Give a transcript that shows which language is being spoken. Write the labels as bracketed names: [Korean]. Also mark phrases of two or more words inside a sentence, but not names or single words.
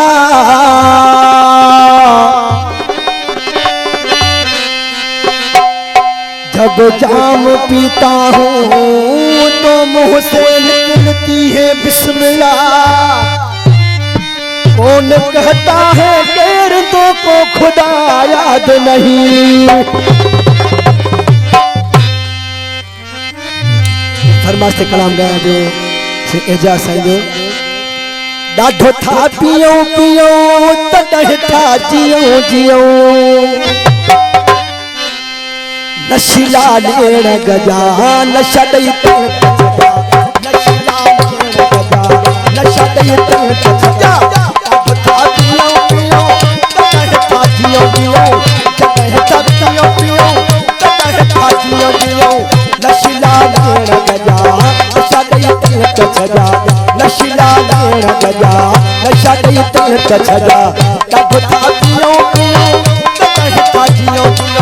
[Urdu] جب جام پیتا ہوں تو منہ سے نکلتی ہے بسم اللہ. کون کہتا ہے غیرتوں کو خدا یاد نہیں. [Sindhi] फरमाश से कलाम गाया जो एजाज साईं जो ॾाढो था पियो पियो तॾहिं था जियो जियो। नशीला लेण गजा नशा ॾेई नशीला लेण गजा नशा ॾेई ॾाढो था पियो पियो तॾहिं था जियो जियो। तॾहिं था पियो पियो तॾहिं था जियो जियो। नशीला लेण गजा नशा ॾेई छॾा। नशीला लेण गजा नशा ॾेई छॾा। ॾाढो था पियो पियो तॾहिं था जियो जियो।